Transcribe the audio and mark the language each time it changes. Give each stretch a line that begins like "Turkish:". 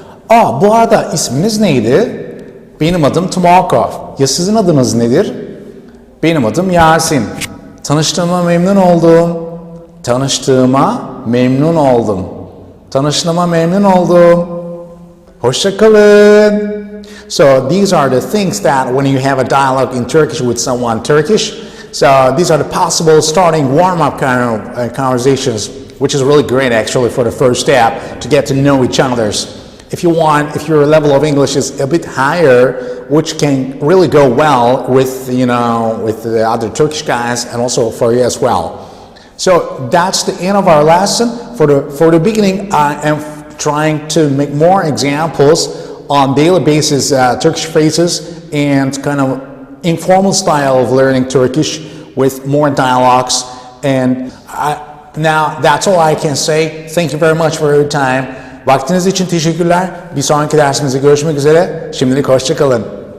Turkish: Bu arada isminiz neydi? Benim adım Tomoko. Ya sizin adınız nedir? Benim adım Yasin. Tanıştığıma memnun oldum. Tanıştığıma memnun oldum. Tanıştığıma memnun oldum. Hoşça kalın.
English: So these are the things that when you have a dialogue in Turkish with someone Turkish, so these are the possible starting warm-up kind of conversations, which is really great actually for the first step to get to know each other. If you want, if your level of English is a bit higher, which can really go well with with the other Turkish guys and also for you as well. So that's the end of our lesson. For the beginning, I am trying to make more examples on daily basis Turkish phrases and kind of informal style of learning Turkish with more dialogues. And now that's all I can say. Thank you very much for your time.
Turkish: Vaktiniz için teşekkürler. Bir sonraki dersimizde görüşmek üzere. Şimdilik hoşça kalın.